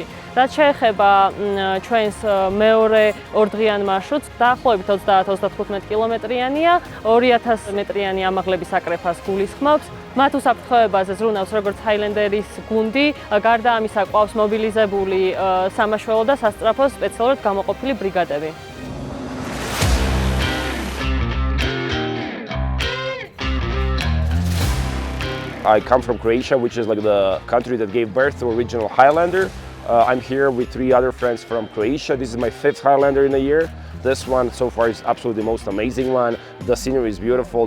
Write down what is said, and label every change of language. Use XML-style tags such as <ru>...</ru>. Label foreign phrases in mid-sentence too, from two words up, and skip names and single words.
<ka>რაც შეეხება ჩვენს მეორე ორდღიან მარშრუტს, დაახლოებით 30-35 კილომეტრიანია, 2000 მეტრიანი ამაღლების აკრეფას გულისხმობს. მათ უსაფრთხოებაზე ზრუნავს როგორც ჰაილენდერის გუნდი, გარდა ამისა ყავს მობილიზებული სამაშველო და სასწრაფო სპეციალურად გამოყოფილი ბრიგადები.</ka> <en>I come from Croatia, which is like the country that gave birth to original Highlander. I'm here with 3 other friends from Croatia. This is my 5th Highlander in a year. This one so far is absolutely the most amazing one. The scenery is beautiful.</en>